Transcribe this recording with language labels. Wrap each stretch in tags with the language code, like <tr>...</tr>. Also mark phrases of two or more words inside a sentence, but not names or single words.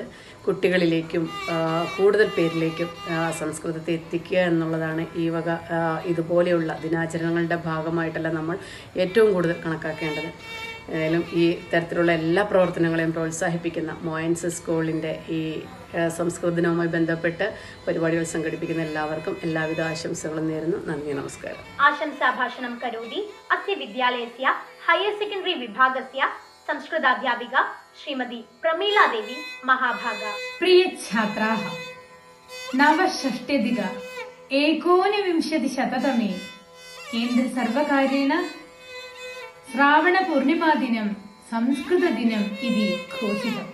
<ml>കുട്ടികളിലേക്കും കൂടുതൽ പേരിലേക്കും സംസ്കൃതത്തെ എത്തിക്കുക എന്നുള്ളതാണ് ഈ വക ഇതുപോലെയുള്ള ദിനാചരണങ്ങളുടെ ഭാഗമായിട്ടല്ല നമ്മൾ ഏറ്റവും കൂടുതൽ കണക്കാക്കേണ്ടത്. ഏതായാലും ഈ തരത്തിലുള്ള എല്ലാ പ്രവർത്തനങ്ങളെയും പ്രോത്സാഹിപ്പിക്കുന്ന മോയൻസ് സ്കൂളിൻ്റെ ഈ സംസ്കൃത ദിനവുമായി ബന്ധപ്പെട്ട് പരിപാടികൾ സംഘടിപ്പിക്കുന്ന എല്ലാവർക്കും എല്ലാവിധ ആശംസകളും നേരുന്നു. നന്ദി, നമസ്കാരം.</ml> <sa>आशंसा भाषणं करोति अस्य विद्यालयस्य</sa> <en>higher secondary</en> <sa>विभागस्य संस्कृताध्यापिका श्रीमती प्रमीला देवी महाभागा. प्रिय छात्राः, नवषष्ट्यधिक 1929 केन्द्र सर्वकारेण श्रावणपूर्णिमादिनं संस्कृतदिनम् इति घोषितम्.</sa>